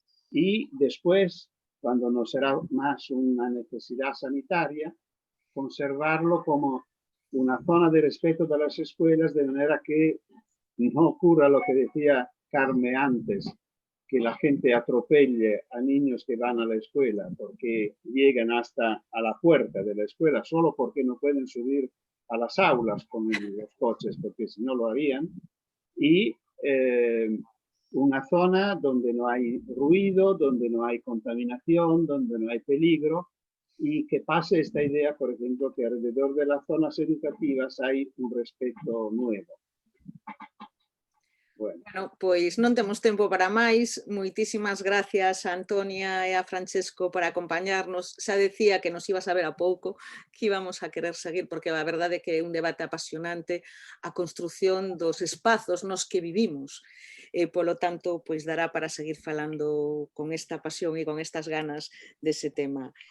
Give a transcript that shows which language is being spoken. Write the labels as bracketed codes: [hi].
[es] Y después, cuando no será más una necesidad sanitaria, conservarlo como una zona de respeto de las escuelas, de manera que no ocurra lo que decía Carmen antes, que la gente atropelle a niños que van a la escuela porque llegan hasta a la puerta de la escuela solo porque no pueden subir a las aulas con los coches, porque si no lo harían. Y una zona donde no hay ruido, donde no hay contaminación, donde no hay peligro, y que pase esta idea, por ejemplo, que alrededor de las zonas educativas hay un respeto nuevo. [gl] Bueno, pois non temos tempo para máis. Moitísimas gracias a Antonia e a Francesco por acompañarnos. Xa decía que nos ibas a ver a pouco, que íbamos a querer seguir, porque a verdade é que é un debate apasionante a construción dos espazos nos que vivimos. Polo tanto, pois dará para seguir falando con esta pasión e con estas ganas dese tema.